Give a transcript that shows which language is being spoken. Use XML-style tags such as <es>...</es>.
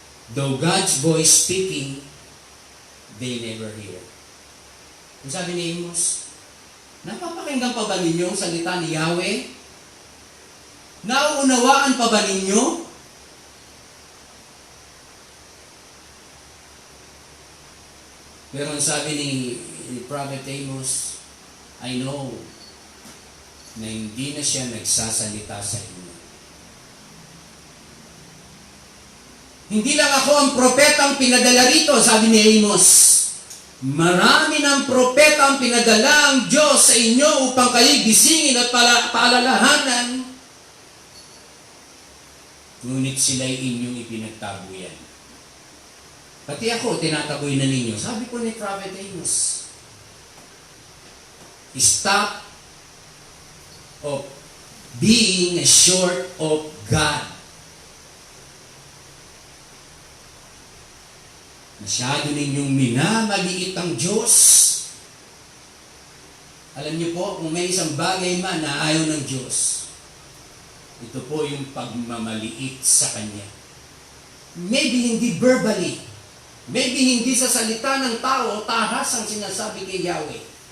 <en>Though God's voice speaking, they never hear.</en> <tl>Ang sabi ni Amos, napapakinggan pa ba ninyo ang salita ni Yahweh? Nauunawaan pa ba ninyo? Pero ang sabi ni Prophet Amos,</tl> <en>I know</en> <tl>na hindi na siya nagsasalita sa inyo. Hindi lang ako ang propetang pinadala rito, sabi ni Amos. Marami ng propeta ang pinadala ang Diyos sa inyo upang kayo gisingin at paalalahanan. Ngunit sila'y inyong ipinagtabuyan. Pati ako, tinataboy na ninyo. Sabi ko ni Prophet Amos,</tl> <en>stop of being short of God.</en> <tl>Masyado ninyong minamaliit ang Diyos. Alam niyo po, kung may isang bagay man na ayaw ng Diyos, ito po yung pagmamaliit sa Kanya. Maybe hindi verbally, maybe hindi sa salita ng tao, tahas ang sinasabi kay Yahweh.</tl>